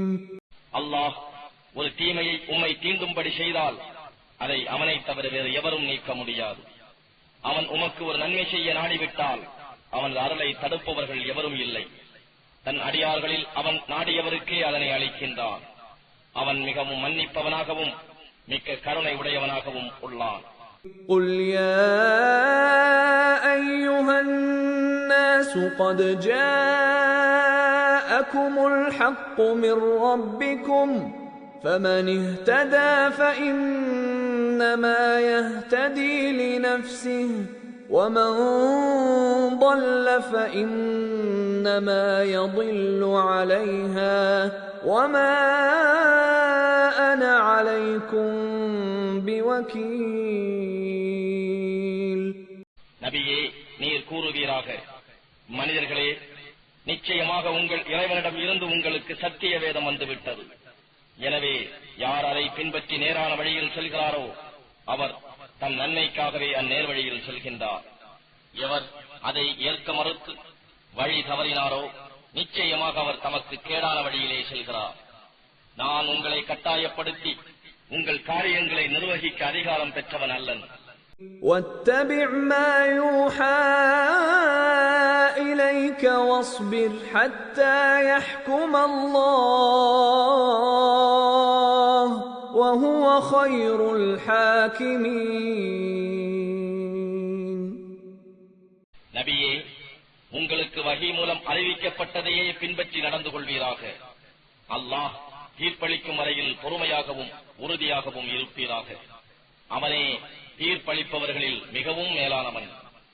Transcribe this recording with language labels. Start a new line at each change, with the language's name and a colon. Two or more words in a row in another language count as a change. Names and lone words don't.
Tamil: அல்லாஹ் ஒரு தீமையை உம்மை தீண்டும்படி செய்தால் அதை அவனைத் தவிர வேறு எவரும் நீக்க முடியாது. அவன் உமக்கு ஒரு நன்மை செய்ய நாடிவிட்டால் அவனது அருளை தடுப்பவர்கள் எவரும் இல்லை. தன் அடியார்களில் அவன் நாடியவருக்கே அதனை அளிக்கின்றான். அவன் மிகவும் மன்னிப்பவனாகவும் மிக்க கருணை உடையவனாகவும் உள்ளான்.
Arabic: قُلْ يَا أَيُّهَا النَّاسُ قَدْ جَاءَكُمُ الْحَقُّ مِنْ رَبِّكُمْ فَمَنِ اهْتَدَى فَإِنَّمَا يَهْتَدِي لِنَفْسِهِ وَمَنْ ضَلَّ فَإِنَّمَا يَضِلُّ عَلَيْهَا وَمَا أَنَا عَلَيْكُمْ بِوَكِيلٍ.
Tamil: நபியே, நீர் கூறுவீராக, மனிதர்களே, நிச்சயமாக உங்கள் இறைவனிடம் இருந்து உங்களுக்கு சத்திய வேதம் வந்துவிட்டது. எனவே யார் அதை பின்பற்றி நேரான வழியில் செல்கிறாரோ அவர் தன் நன்மைக்காகவே அந்நேர் வழியில் செல்கின்றார். எவர் அதை ஏற்க மறுத்து வழி தவறினாரோ நிச்சயமாக அவர் தமக்கு கேடான வழியிலே செல்கிறார். நான் உங்களை கட்டாயப்படுத்தி உங்கள் காரியங்களை நிர்வகிக்க அதிகாரம் பெற்றவன் அல்லன்.
Arabic: وَاتَّبِعْ مَا يُوحَى إِلَيْكَ وَاصْبِرْ حَتَّى يَحْكُمَ اللَّهُ وَهُوَ خَيْرُ الْحَاكِمِينَ.
Tamil: நபியே, உங்களுக்கு வஹி மூலம் அறிவிக்கப்பட்டதையே பின்பற்றி நடந்து கொள்வீராக. அல்லாஹ் தீர்ப்பளிக்கும் வரையில் பொறுமையாகவும் உறுதியாகவும் இருப்பீராக. அவனே தீர்ப்பளிப்பவர்களில் மிகவும் மேலானவன்.